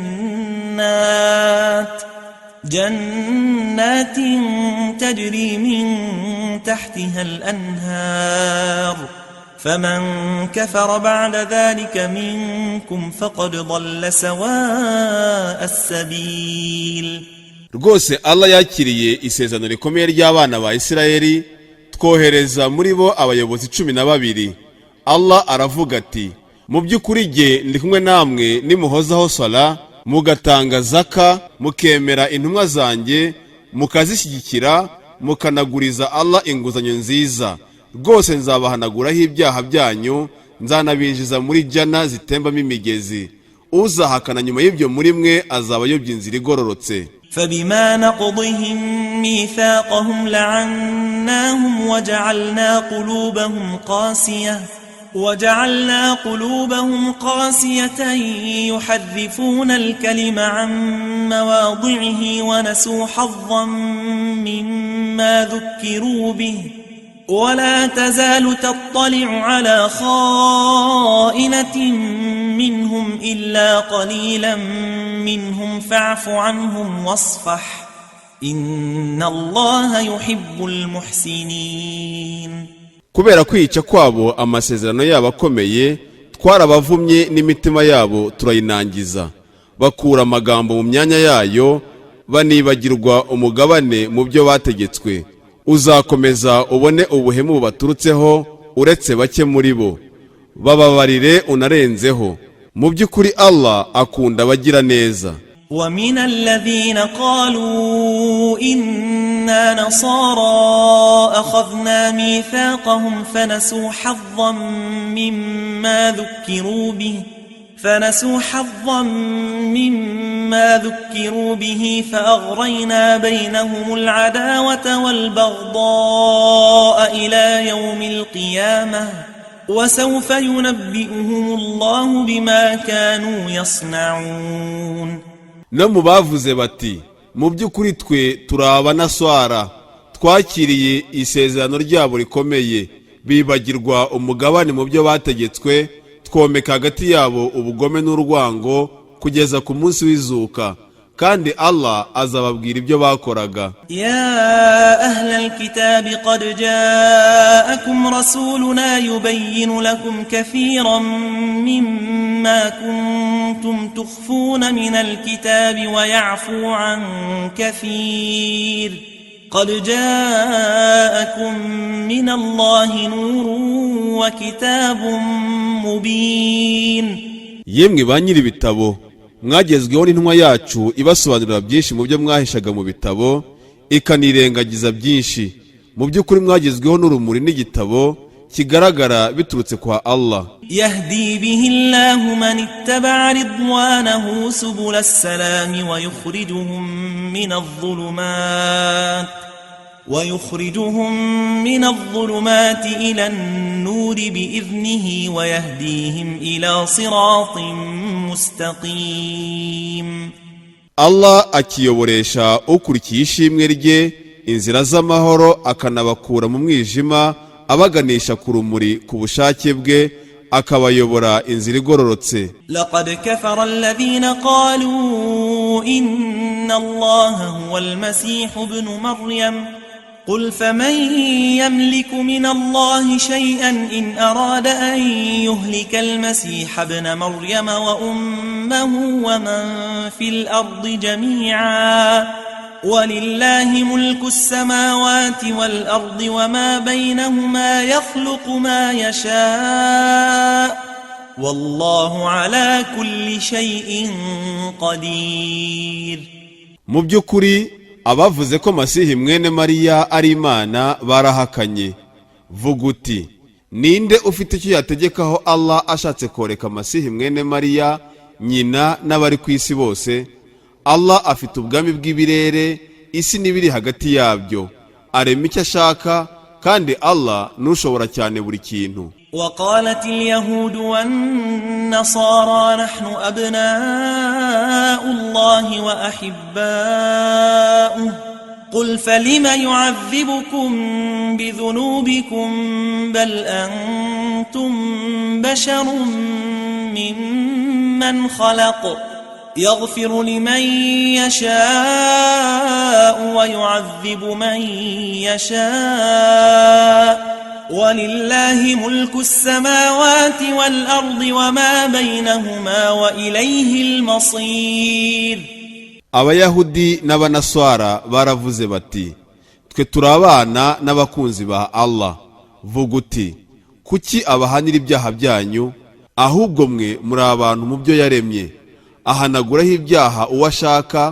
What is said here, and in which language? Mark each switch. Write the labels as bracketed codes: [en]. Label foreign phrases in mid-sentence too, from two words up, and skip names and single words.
[ar] جنات تجري من تحتها الأنهار فمن كفر بعد ذلك منكم فقد ضل سواء السبيل. [rw] Rwose Allah yakiriye isezerano rikomeye ry'abana ba Isirayeli twohereza muri bo abayobozi 12. Allah aravuga ati mu by'ukuri jye ndi kumwe namwe nimuhozaho sala mugatanga zaka mukemera intumwa zanjye mukazishyigikira mukanaguriza Allah inguzanyo nziza. Rwose nzabahanaguraho ibyaha byanyu nzanabinjiza muri jana zitembamo imigezi. Uzahakana nyuma y'ibyo muri mwe azaba yobye inzira igororotse. [ar] فبما نقضهم ميثاقهم لعناهم وجعلنا قلوبهم قاسية يحرفون الكلم عن مواضعه ونسوا حظا مما ذكروا به ولا تزال تطلع على خائنة منهم إلا قليلا منهم فاعف عنهم واصفح إن الله يحب المحسنين. [rw] kubera kwica kwabo amasezerano yabo akomeye twarabavumye n'imitima yabo turayinangiza bakura amagambo mu myanya yayo banibagirwa umugabane mu byo bategetswe. Uzakomeza ubone ubuhemu baturutseho uretse bake muri bo bababarire unarenzeho. Mu by'ukuri Allah akunda abagira neza. [ar] ومن الذين قالوا إنا نصارى أخذنا ميثاقهم فنسوا حظا مما ذكروا به فأغرينا بينهم العداوة والبغضاء إلى يوم القيامة وسوف ينبئهم الله بما كانوا يصنعون. [rw] No mu bavuze bati mu by'ukuri twe turaba naswara twakiriye isezerano ryabo rikomeye bibagirwa umugabane mu byo bategetswe twomeka hagati yabo ubugome n'urwango kugeza ku munsi w'izuka kandi Allah azababwira ibyo bakoraga. [ar] يا أهل الكتاب قد جاءكم رسولنا يبين لكم كثيرا مما كنتم تخفون من الكتاب ويعفو عن كثير. قد جاءكم من الله نور وكتاب مبين. [rw] Yemwe banyiri ibitabo mwagezweho n'intumwa yacu ibasobanurira byinshi mu byo mwahishaga mu bitabo ikanirengagiza byinshi. Mu by'ukuri mwagezweho n'urumuri n'igitabo kigaragara biturutse kwa Allah. [ar] يهدي به الله من اتبع رضوانه سبل السلام ويخرجهم من الظلمات ويخرجهم من الظلمات إلى النور بإذنه ويهديهم إلى صراط مستقيم. [rw] Allah akiyoboresha ukurikiye ishimwe rye inzira z'amahoro akanabakura mu mwijima abaganisha ku rumuri ku bushake bwe akabayobora inzira igororotse. [ar] لقد كفر الذين قالوا إن الله هو المسيح ابن مريم قل فمن يملك من الله شيئا إن أراد أن يهلك المسيح ابن مريم وأمه ومن في الأرض جميعا ولله ملك السماوات والأرض وما بينهما يخلق ما يشاء والله على كل شيء قدير. [rw] Mu by'ukuri abavuze ko Masihi mwene Mariya ari Imana barahakanye. Vuga uti ninde ufite icyo yategekaho Allah ashatse koreka Masihi mwene Mariya nyina n'abari ku isi bose? Allah afite ubwami bw'ibirere isi n'ibiri hagati yabyo, arema icyo ashaka kandi Allah nushobora cyane buri kintu. [ar] وقالت اليهود والنصارى نحن أبناء الله وأحباؤه قل فلم يعذبكم بذنوبكم بل أنتم بشر ممن خلق يغفر لمن يشاء ويعذب من يشاء ولله ملك السماوات والأرض وما بينهما وإليه المصير. [rw] Abayahudi n'abanaswara baravuze bati twe turabana n'abakunzi ba Allah. Vuga uti kuki abahanira ibyaha byanyu? Ahubwo mwe muri abantu mu byo yaremye, ahanaguraho ibyaha uwashaka.